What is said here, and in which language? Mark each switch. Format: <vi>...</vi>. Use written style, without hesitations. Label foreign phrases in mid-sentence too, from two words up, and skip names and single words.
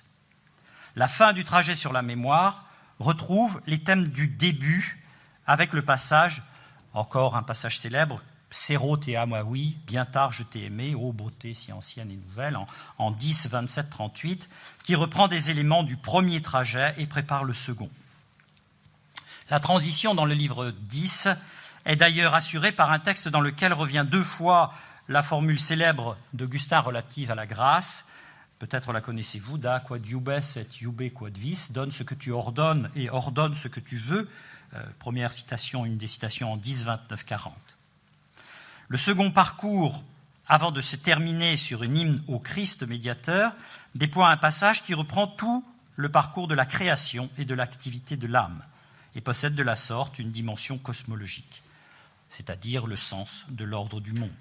<fr>La fin du trajet sur la mémoire retrouve les thèmes du début avec le passage, encore un passage célèbre, «</fr> <la>Sero te amavi,</la> <fr>bien tard je t'ai aimé, ô beauté si ancienne et nouvelle », en 10, 27, 38, qui reprend des éléments du premier trajet et prépare le second. La transition dans le livre 10 est d'ailleurs assurée par un texte dans lequel revient 2 fois la formule célèbre d'Augustin relative à la grâce. Peut-être la connaissez-vous, «</fr> <la>Da quod iubes et iube quod vis »,</la> <fr>donne ce que tu ordonnes et ordonne ce que tu veux. Première citation, une des citations en 10, 29, 40. Le second parcours, avant de se terminer sur une hymne au Christ médiateur, déploie un passage qui reprend tout le parcours de la création et de l'activité de l'âme et possède de la sorte une dimension cosmologique, c'est-à-dire le sens de l'ordre du monde.</fr>